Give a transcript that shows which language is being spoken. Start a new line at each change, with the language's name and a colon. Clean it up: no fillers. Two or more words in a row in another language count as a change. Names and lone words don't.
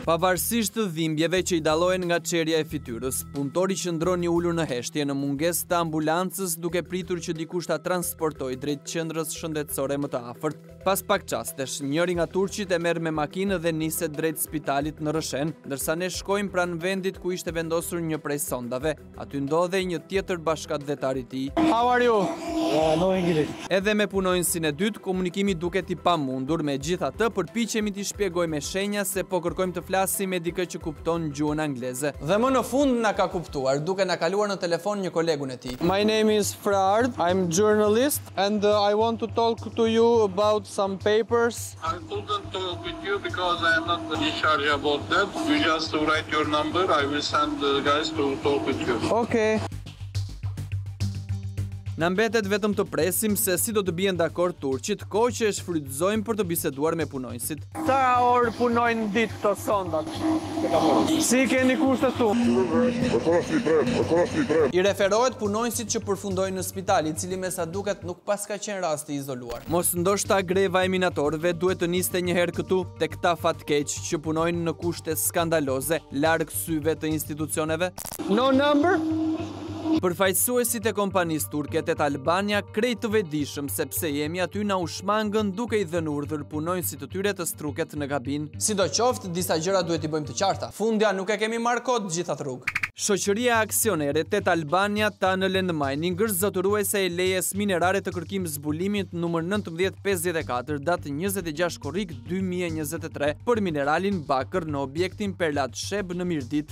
Albanian: Pavarësisht të dhimbjeve që i dallohen nga çerja e fytyrës, punëtori qëndroni ulur në heshtje në mungesë të ambulancës duke pritur që dikush ta transportojë drejt qendrës shëndetësore më të afërt. Pas pak çastesh, njëri nga turqit e merr me makinë dhe niset drejt spitalit në Rëshen, ndërsa ne shkojmë pranë vendit ku ishte vendosur një prej sondave. Aty ndodhej një tjetër bashkëdhetar i tij.
English: How are you? No English.
Albanian: Edhe me punonjësin e dytë, komunikimi duket i pamundur, megjithatë përpiqemi t'i shpjegojmë me shenja se po kërkojmë të flasim me dikë që kupton gjuhën angleze. Dhe më në fund na ka kuptuar, duke na kaluar në telefon një kolegun e tij.
English: My name is Frard, I'm journalist and I want to talk to you about some papers. I couldn't talk with you because I am not in charge about that. You just write your number, I will send the guys to talk with you. Okay.
Albanian: Na mbetet vetëm të presim se si do të bien dakord turqit, kohë që e shfrytëzojmë për të biseduar me punonjësit. Sa orë punojnë ditë këto sondat? Si keni kushtet tu? I referohet punonjësit që përfundojnë në spital, i cili me sa duket nuk pas ka qenë rast i izoluar. Mos ndoshta greva e minatorëve duhet të niste një herë këtu tek ta fatkeq që punojnë në kushte skandaloze, larg syve të institucioneve?
English: No number?
Albanian: Përfaqësuesit e kompanisë turke Tet Albania krejt të vetëdijshëm sepse jemi aty na u shmangën duke i dhënë urdhër punonjësit të tyre të struket në kabinë. Sidoqoftë, disa gjëra duhet i bëjmë të qarta. Fundja nuk e kemi marrë kot gjitha rrugë. Shoqëria aksionere Tet Albania Tunnel and Mining është zotëruese e lejes minerare të kërkim zbulimit numër 1954 datë 26 korrik 2023 për mineralin bakër në objektin Perlat Sheb në Mirdit.